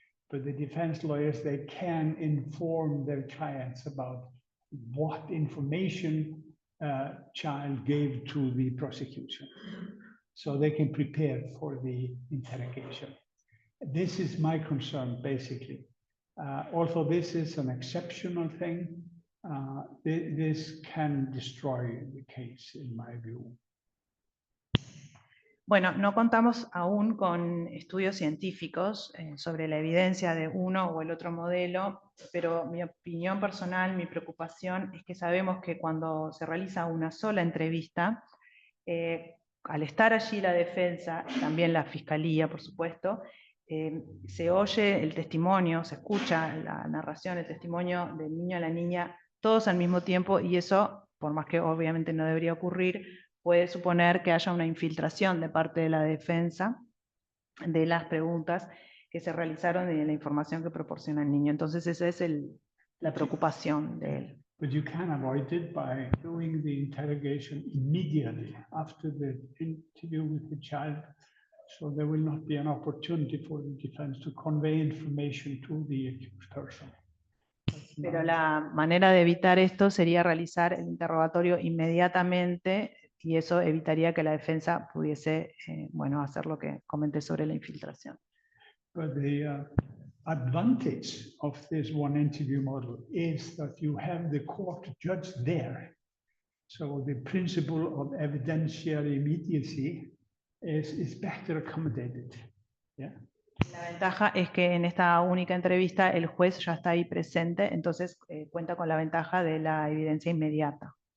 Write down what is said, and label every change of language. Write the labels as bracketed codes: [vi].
[en] but the defense lawyers, they can inform their clients about what information child gave to the prosecution. So they can prepare for the interrogation. This is my concern, basically. Although this is an exceptional thing, this can destroy the case, in my view. [es] Bueno, no contamos aún con estudios científicos sobre la evidencia de uno o el otro modelo, pero mi opinión personal, mi preocupación es que sabemos que cuando se realiza una sola entrevista, al estar allí la defensa, también la fiscalía, por supuesto, se oye el testimonio, se escucha la narración, el testimonio del niño a la niña, todos al mismo tiempo, y eso, por más que obviamente no debería ocurrir, puede suponer que haya una infiltración de parte de la defensa de las preguntas que se realizaron y de la información que proporciona el niño. Entonces esa es la preocupación de él. [en] But you can avoid it by doing the interrogation immediately after the interview with the child. So there will not be an opportunity for the defense to convey information to the accused person. [es] Pero la manera de evitar esto sería realizar el interrogatorio inmediatamente y eso evitaría que la defensa pudiese hacer lo que comenté sobre la infiltración. [en] But the advantage of this one interview model is that you have the court judge there. So the principle of evidentiary immediacy is better accommodated. Yeah. [es] La ventaja es que en esta única entrevista el juez ya está ahí presente, entonces cuenta con la ventaja de la evidencia inmediata.